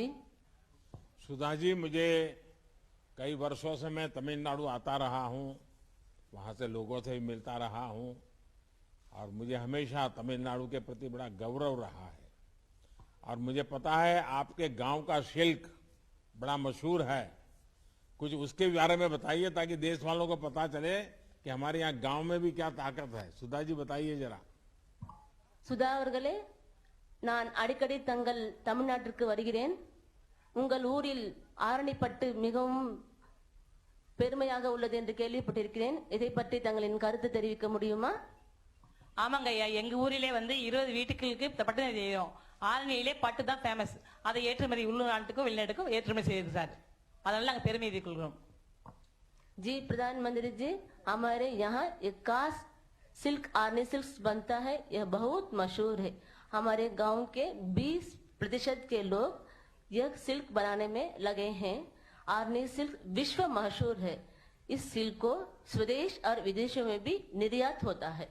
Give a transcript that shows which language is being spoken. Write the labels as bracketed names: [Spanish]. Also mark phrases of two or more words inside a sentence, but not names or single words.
[Hindi] सुधा जी, मुझे कई वर्षों से मैं तमिलनाडु आता रहा हूं, वहां से लोगों से भी मिलता रहा हूं और मुझे हमेशा तमिलनाडु के प्रति बड़ा गौरव रहा है। और मुझे पता है आपके गांव का सिल्क बड़ा मशहूर है। कुछ उसके बारे में बताइए ताकि देश वालों को पता चले कि हमारे यहाँ गांव में भी क्या ताकत है। सुधा जी, बताइए जरा। [Tamil] சுதா அவர்களே, நான் அடிக்கடி தங்கள் தமிழ்நாட்டிற்கு வருகிறேன். உங்கள் ஊரில் ஆரணிப்பட்டு மிகவும் பெருமையாக உள்ளது என்று கேள்விப்பட்டிருக்கிறேன். இதை பற்றி தங்களின் கருத்து தெரிவிக்க முடியுமா? ஆமாங்க ஐயா, எங்க ஊரிலே 20 வீட்டுகளுக்கு பட்டு செய்யும். ஆரணியிலே பட்டு தான் ஃபேமஸ். அதை ஏற்றுமதி உள்நாட்டுக்கும் வெளிநாட்டுக்கும் ஏற்றுமதி செய்யுது சார். அதனால நாங்க பெருமை கொள்கிறோம். [Hindi] जी प्रधानमंत्री जी, हमारे यहाँ एक खास सिल्क आर्नी सिल्क बनता है। यह बहुत मशहूर है। हमारे गांव के 20% के लोग यह सिल्क बनाने में लगे हैं। आर्नी सिल्क विश्व मशहूर है। इस सिल्क को स्वदेश और विदेशों में भी निर्यात होता है।